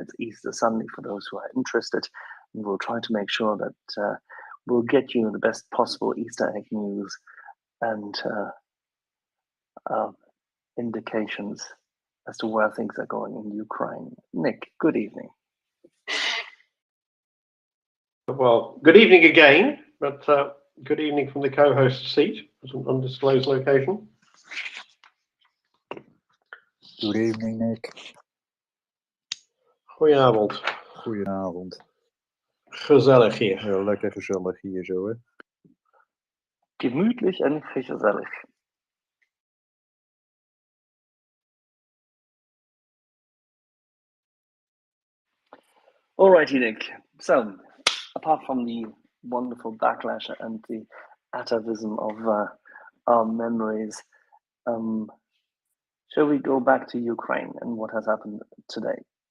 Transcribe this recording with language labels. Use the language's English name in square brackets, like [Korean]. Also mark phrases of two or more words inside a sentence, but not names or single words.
[English] It's Easter Sunday for those who are interested. And we'll try to make sure that we'll get you the best possible Easter egg news and indications as to where things are going in Ukraine. Nick, good evening. Well, good evening again, but good evening from the co-host seat. It's an undisclosed location. Good evening, Nick. [Dutch] Goedenavond. Goedenavond. Gezellig hier. Ja, lekker gezellig hier zo, hè? [German] Gemütlich und gezellig. [English] Alrighty, Nick. So, apart from the wonderful backlash and the atavism of our memories, shall we go back to Ukraine and what has happened today?